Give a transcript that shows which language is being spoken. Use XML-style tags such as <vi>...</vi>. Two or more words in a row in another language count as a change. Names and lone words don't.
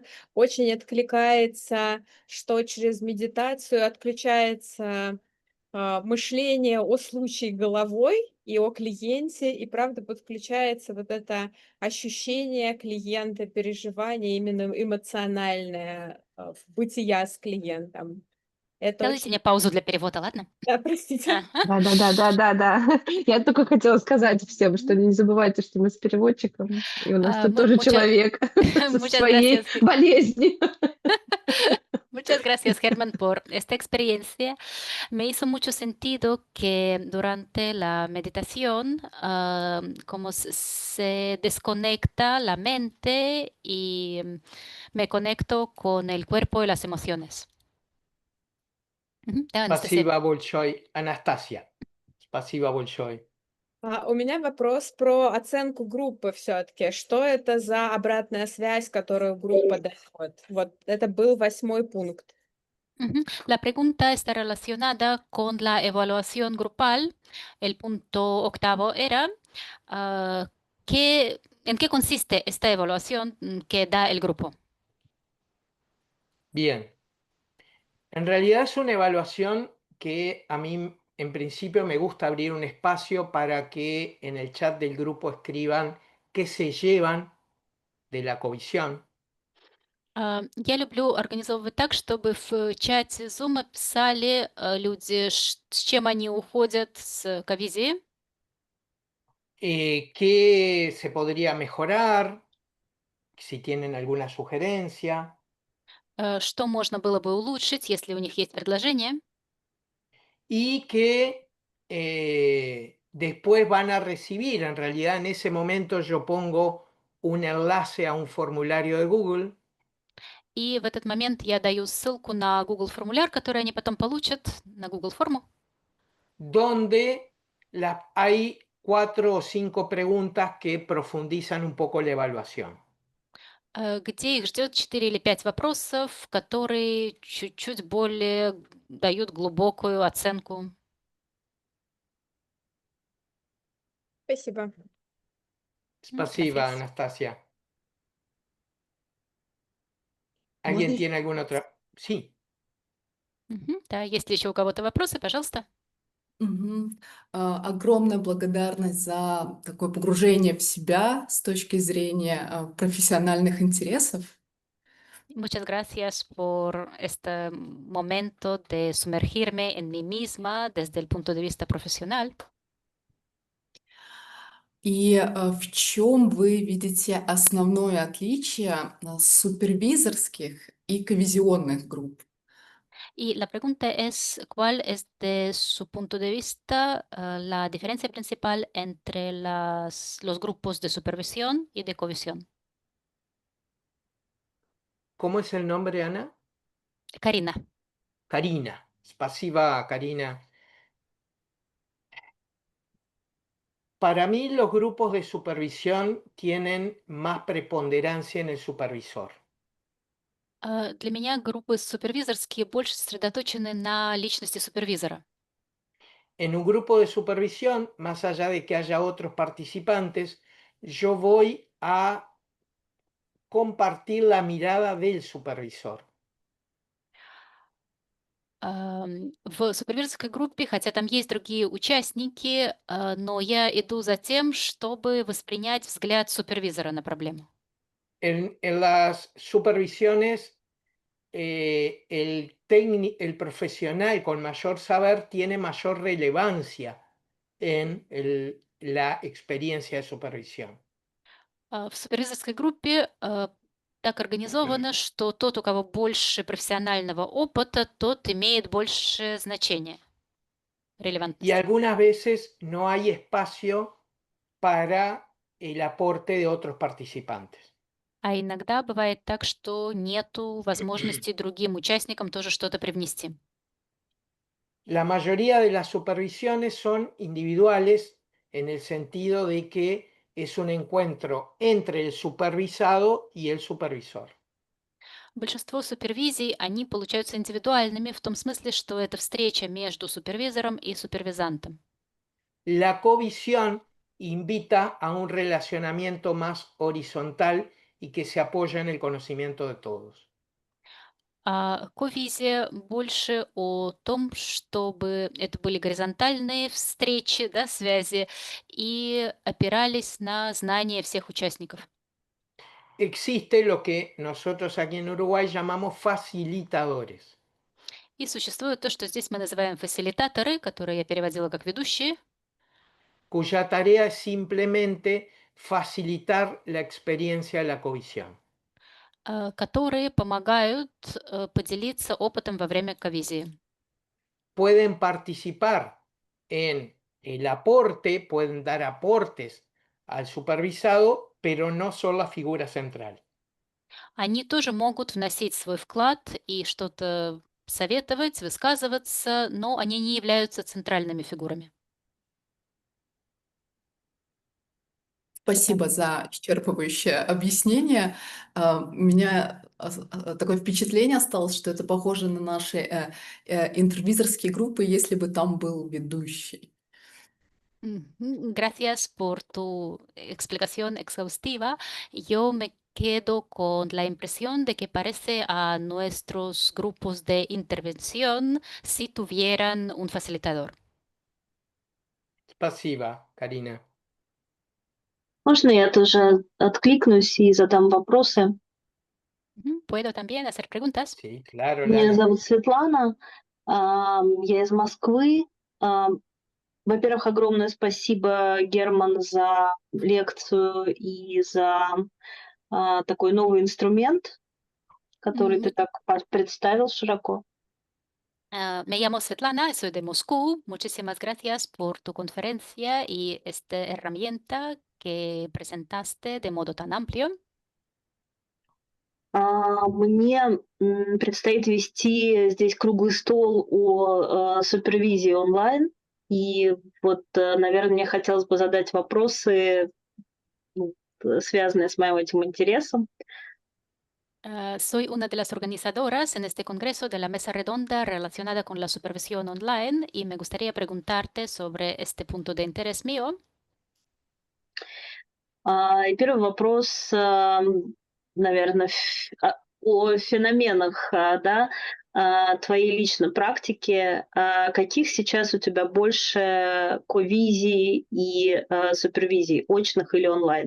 <ru>Очень откликается, что через медитацию отключается мышление о случае головой и о клиенте, и правда подключается вот это ощущение клиента, переживание именно эмоциональное бытия с клиентом. Это Сделайте мне очень... паузу для перевода, ладно? Да, простите. Ага. Да-да-да-да-да-да. Я только хотела сказать всем, что не забывайте, что мы с переводчиком, и у нас тут</ru> <es>Mu-</es> <ru>тоже</ru> <es>mucha-</es> <ru>человек со</ru> <es>Muchas gracias.</es> <ru>своей болезнью.</ru> <es>Muchas gracias, Germán, por esta experiencia. Me hizo mucho sentido que durante la meditación, como se desconecta la mente y me conecto con el cuerpo y las emociones.</es> <ru>Да, Анастасия. Спасибо большое, Anastasia. Спасибо большое. У меня вопрос про оценку группы все-таки. Что это за обратная связь, которую группа дает? Вот это был 8 пункт. Ujú.</ru> <es>La pregunta está relacionada con la evaluación grupal. El punto octavo era, ah, ¿en qué consiste esta evaluación que da el grupo? Bien. En realidad es una evaluación que a mí en principio me gusta abrir un espacio para que en el chat del grupo escriban qué se llevan de la comisión.</es> <ru>Я люблю организовывать так, чтобы в чате Zoom писали люди, с чем они уходят с ковизии,</ru> <es>Qué se podría mejorar, si tienen alguna sugerencia,</es> <ru>что можно было бы улучшить, если у них есть предложение.</ru> <es>y que después van a recibir. En realidad en ese momento yo pongo un enlace a un formulario de Google</es> <ru>И в этот момент я даю ссылку на Google формуляр, который они потом получат, на Google форму,</ru> <es>donde hay 4 o 5 preguntas que profundizan un poco la evaluación.</es> <ru>где их ждет 4 или 5 вопросов, которые чуть-чуть более дают глубокую оценку. Спасибо. Спасибо,</ru> <es>Gracias. Anastasia.</es> <ru>Можно</ru> <es>¿Alguien</es> <ru>ещё</ru> <es>tiene alguna otra? Sí.</es> <ru>Да, есть ли еще у кого-то вопросы, пожалуйста. Мгм. Огромная благодарность за такое погружение в себя с точки зрения, профессиональных интересов.</ru> <es>Muchas gracias por este momento de sumergirme en mí misma desde el punto de vista profesional.</es> <ru>И, в чем вы видите основное отличие, супервизорских и ковизионных групп?</ru> <es>Y la pregunta es, ¿cuál es de su punto de vista la diferencia principal entre los grupos de supervisión y de covisión? ¿Cómo es el nombre, Ana? Karina.</es> <ru>Karina. Spasiba, Karina.</ru> <es>Para mí los grupos de supervisión tienen más preponderancia en el supervisor.</es> <ru>Для меня группы супервизорские больше сосредоточены на личности супервизора.</ru> <es>En un grupo de supervisión, más allá de que haya otros participantes, yo voy a compartir la mirada del supervisor.</es> <ru>В супервизорской группе, хотя там есть другие участники, но я иду за тем, чтобы воспринять взгляд супервизора на проблему.</ru> <es>En las supervisiones, el profesional con mayor saber tiene mayor relevancia en la experiencia de supervisión.</es> <ru>В супервизорской группе так организовано, что тот, у кого больше профессионального опыта, тот имеет больше значения,</ru> <es>Y</es> <ru>релевантности.</ru> <es>algunas veces no hay espacio para el aporte de otros participantes.</es> <ru>А иногда бывает так, что нету возможности другим участникам тоже что-то привнести.</ru> <es>La mayoría de las supervisiones son individuales en el sentido de que es un encuentro entre el supervisado y el supervisor.</es> <ru>Большинство супервизий, они получаются индивидуальными в том смысле, что это встреча между супервизором и супервизантом.</ru> <es>La covisión invita a un relacionamiento más horizontal y que se apoya en el conocimiento de todos.</es> <ru>А ковизия больше о том, чтобы это были горизонтальные встречи, да, связи, и опирались на знания всех участников.</ru> <es>Existe lo que nosotros aquí en Uruguay llamamos facilitadores,</es> <ru>И существует то, что здесь мы называем фасилитаторы, которые я переводила как ведущие,</ru> <es>cuya tarea es simplemente facilitar la experiencia de la covisión.</es> <ru>которые помогают поделиться опытом во время ковизии.</ru> <es>Pueden participar en el aporte, pueden dar aportes al supervisado, pero no son la figura central.</es> <ru>Они тоже могут вносить свой вклад и что-то советовать, высказываться, но они не являются центральными фигурами. Спасибо за исчерпывающее объяснение. У меня такое впечатление осталось, что это похоже на наши интервизорские группы, если бы там был ведущий.</ru> <es>Gracias por tu explicación exhaustiva. Yo me quedo con la impresión de que parece a nuestros grupos de intervención si tuvieran un facilitador.</es> <ru>Pasiva, Karina. Можно я тоже откликнусь и задам вопросы?</ru> <es>¿Puedo también hacer preguntas? Sí, claro,</es> <ru>Меня Lana. зовут Светлана, я из Москвы. Во-первых, огромное спасибо, Герман, за лекцию и за такой новый инструмент, который ты так представил широко.</ru> <es>Me llamo Svetlana, soy de Moscú. Muchísimas gracias por tu conferencia y esta herramienta que presentaste de modo tan amplio.</es> <ru>Мне предстоит вести здесь круглый стол о супервизии онлайн. И вот, наверное, мне хотелось бы задать вопросы, связанные с моим этим интересом.</ru> <es>Soy una de las organizadoras en este congreso de la mesa redonda relacionada con la supervisión online y me gustaría preguntarte sobre este punto de interés mío.</es> <ru>И первый вопрос, наверное, о феноменах, да, твоей личной практики. Каких сейчас у тебя больше ковизий и супервизий, очных или онлайн?</ru>